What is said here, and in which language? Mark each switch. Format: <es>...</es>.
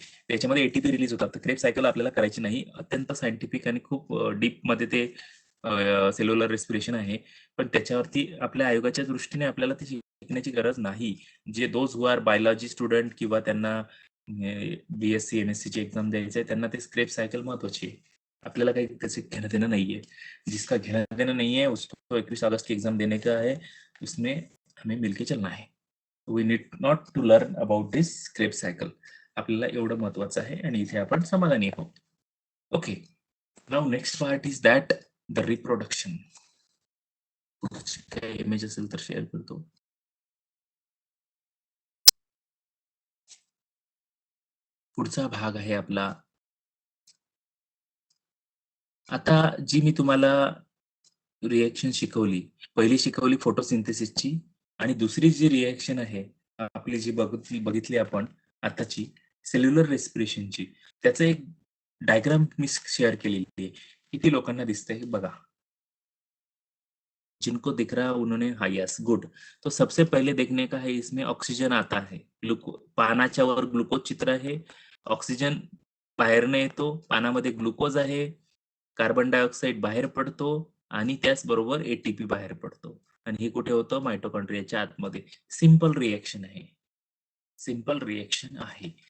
<mr>त्याच्यामध्ये ATP release होतात. तर क्रेब सायकल आपल्याला करायची नाही. अत्यंत सायंटिफिक आणि खूप डीपमध्ये ते सेल्युलर रेस्पिरेशन आहे. पण त्याच्यावरती आपल्या आयोगाच्या दृष्टीने आपल्याला ती शिकण्याची गरज नाही. जे</mr> <en>those who are biology student</en> <mr>किंवा त्यांना बी-एससी, एम-एससीची एक्झाम द्यायची आहे, त्यांना ते क्रेब सायकल महत्वाची आहे. आपल्याला काही त्याचे घेणं-देणं नाहीये.</mr> <hi>जिसका घेणं-देणं नहीं है उसको 21 अगस्त की एग्जाम देने का है, उसमें हमें मिलके चलना है.</hi> <en>We need not to learn about this Krebs cycle.</en> <mr>आपल्याला एवढं महत्वाचं आहे आणि इथे आपण समाधानी आहोत. Okay.</mr> <en>Now next part is that the reproduction.</en> <mr>काही इमेज असेल तर शेअर करतो. पुढचा भाग आहे आपला. आता जी मी तुम्हाला रिएक्शन शिकवली. पहिली शिकवली फोटोसिंथेसिसची आणि दुसरी जी रिएक्शन आहे, आपली जी बघितली आपण आताची सेल्युलर रेस्पिरेशनची. त्याचं एक डायग्राम मी शेअर केलेली आहे. किती लोकांना दिसतंय हे बघा.</mr> <hi>जिनको दिख रहा है उन्होंने हाँ यस गुड. तो सबसे पहले देखने का है इसमें ऑक्सीजन आता है.</hi> <mr>पानाच्या वर ग्लुकोज चित्र आहे. ऑक्सिजन बाहेरनं येतो. पानामध्ये ग्लुकोज आहे. कार्बन डायऑक्साईड बाहेर पडतो आणि त्याचबरोबर एटीपी बाहेर पडतो. आणि हे कुठे होतं? मायटोकॉन्ड्रियाच्या आतमध्ये. सिंपल रिएक्शन आहे. सिंपल रिएक्शन आहे.</mr>